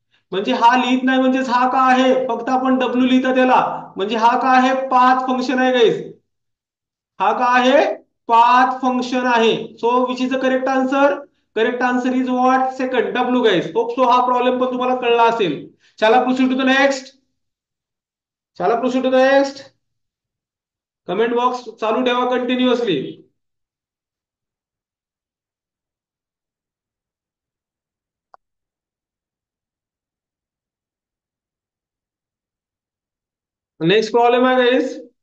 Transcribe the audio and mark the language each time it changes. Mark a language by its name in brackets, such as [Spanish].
[Marathi] म्हणजे हा लिहित नाही, म्हणजेच हा का आहे, फक्त आपण डब्ल्यू लिहिता त्याला. म्हणजे हा का आहे, पाथ फंक्शन आहे गाईज. हा का आहे, पाथ फंक्शन आहे. [English] So which is the correct answer. Correct answer is what, second, W guys. [Marathi] Hope so हा प्रॉब्लेम पण तुम्हाला कळला असेल. [English] चला proceed to the next. चला proceed to the next. [Marathi] Comment box चालू ठेवा कंटिन्युअसली. नेक्स्ट प्रॉब्लेम आहे गाईज.